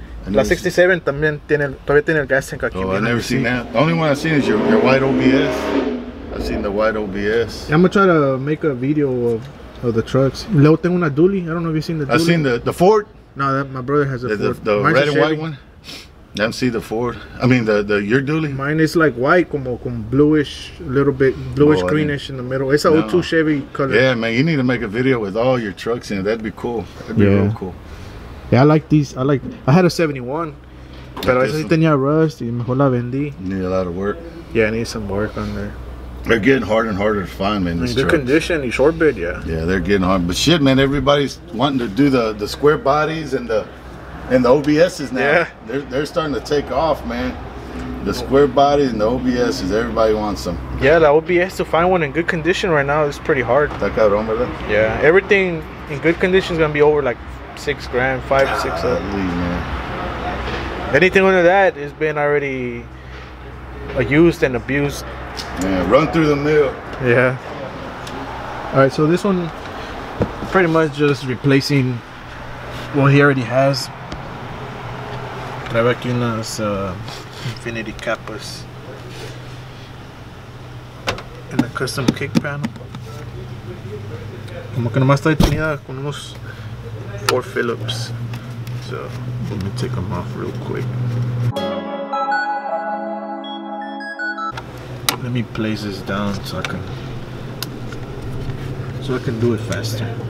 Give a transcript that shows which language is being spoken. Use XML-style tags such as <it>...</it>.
<es>La 67 también todavía tiene el</es> <en>gas tank</en> <es>aquí.</es> <en>Oh, I never seen that. The only one I've seen is your white OBS. I've seen the white OBS. Yeah, I'm gonna try to make a video of the trucks.</en> <es>Y luego tengo una dually.</es> <en>I don't know if you've seen the dually. I've seen the Ford. No, my brother has a Ford. The red and white one. I haven't seen the Ford. I mean your dually. Mine is like white, como bluish, a little bit bluish greenish in the middle. It's a 02 Chevy color. Yeah, man, you need to make a video with all your trucks in it. That'd be cool. That'd be real cool. Yeah, I like these. I had a 71,</en> <es>pero esa sí tenía rust y mejor la vendí.</es> <en>Need a lot of work. Yeah, I need some work on there. They're getting harder and harder to find, man. These good condition, y short bed, yeah. Yeah, they're getting hard. But shit, man, everybody's wanting to do the square bodies and the OBSs now. Yeah. They're starting to take off, man. The square bodies and the OBSs, everybody wants them. Yeah, the OBS, to find one in good condition right now is pretty hard.</en> <es>Está cabrón, ¿verdad?</es> <en>Yeah, everything in good condition is gonna be over like $6 grand, 5, 6. Man. Anything under that has been already used and abused. Yeah, run through the mill. Yeah. All right, so this one pretty much just replacing what he already has.</en> <es>Trae aquí unas infinity capas</es> <en>and a custom kick panel.</en> <es>Como que nomás está detenida con unos 4 Phillips.</es> <en>So let me take them off real quick. Let me place this down so I can do it faster.</en>